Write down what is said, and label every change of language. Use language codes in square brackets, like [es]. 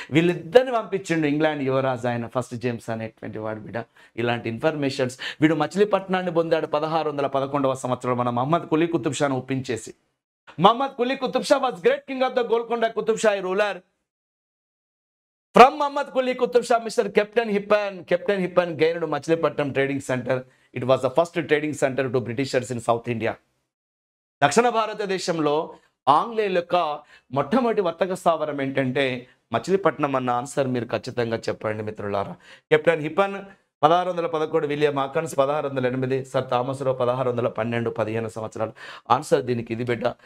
[te] వీళ్ళిద్దరిని పంపించిండు ఇంగ్లాండ్ యువరాజు ఆయన ఫస్ట్ జేమ్స్ అనేటువంటి వాడు బిడ్డ. ఇలాంటి ఇన్ఫర్మేషన్స్ వీడు మచిలీపట్నాన్ని పొందాడు 1611వ సంవత్సరంలో మన మహమ్మద్ కులీ కుతుబ్ షాను ఒప్పించేసి. [en] Muhammad Quli Qutub Shah was great king of the Golconda Qutub Shahi ruler. From Muhammad Quli Qutub Shah, Mr. Captain Hippan gained Machilipatnam Trading Center. It was the first trading center to Britishers in South India. [te] దక్షిణ భారతదేశంలో ఆంగ్లేయుల యొక్క మొట్టమొదటి వర్తక స్థావరం ఏంటంటే మచిలీపట్నం అన్న ఆన్సర్ మీరు ఖచ్చితంగా చెప్పండి మిత్రులారా. కెప్టెన్ హిప్పన్ 1611, విలియం హాకన్స్ 1608, సర్ థామస్ రావు 1612, 15 సంవత్సరాలు. ఆన్సర్ దీనికి ఇది బిడ్డ.